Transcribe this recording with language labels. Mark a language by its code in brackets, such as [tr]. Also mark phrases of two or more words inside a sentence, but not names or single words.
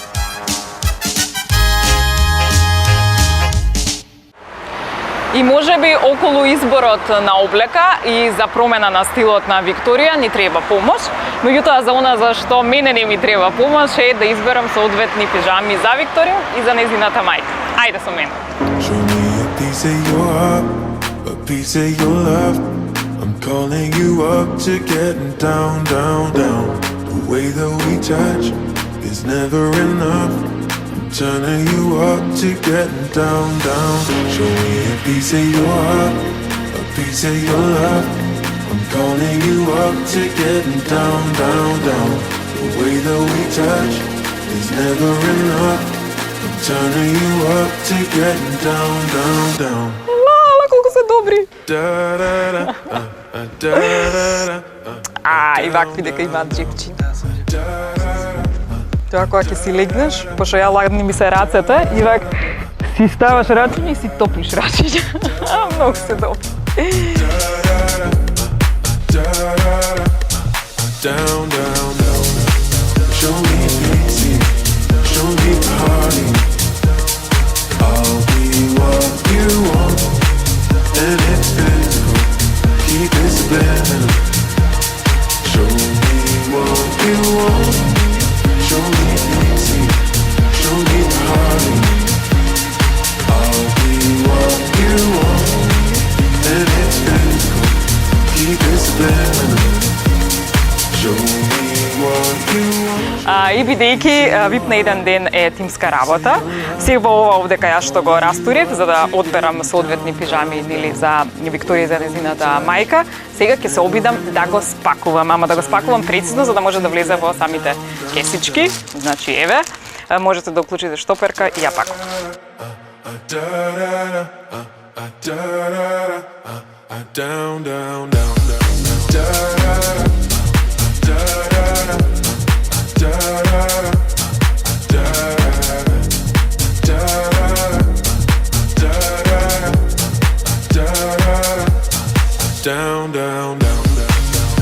[mk] И можеби околу изборот на облека и за промена на стилот на Викторија ни треба помош, меѓутоа за она за што мене не ми треба помош е да изберам соодветни пижами за Викторија и за нејзината мајка. Ајде со мене. [en] Show me a piece of your heart, a piece of your love. I'm calling you up to getting down, down, down. The way that we touch is never enough. Turning you up to getting down, down. Show me a piece of your heart, a piece of your love. I'm calling you up to getting down, down, down. The way that we touch is never enough. I'm turning you up to getting down, down, down. [mk] Ала, колку се добри! Da da da, da da da. И вакви дека имаат джепчи. Тоа кога ќе си легнеш, пошто ја ладни ми се рацете, и вак си ставаш рачиња и си топиш рачиња. Многу се добри. [en] Down, down, down. Show me pity, show me party. I'll be what you want, and it's physical. Keep it subliminal. Show me what you want. Show me pity, show me party. I'll be what you want, and it's physical. Keep it subliminal. Show me what you want. [mk] И бидејќи вип на еден ден е тимска работа, се во ова овде кај јас што го растурив за да одберам соодветни пижами или за Викторија и за нејзината мајка, сега ќе се обидам да го спакувам, ама да го спакувам прецизно за да може да влезе во самите кесички. Значи еве, можете да уклучите штоперка и ја пакувам. [en] Down, down, down, down. Down, down, down, down.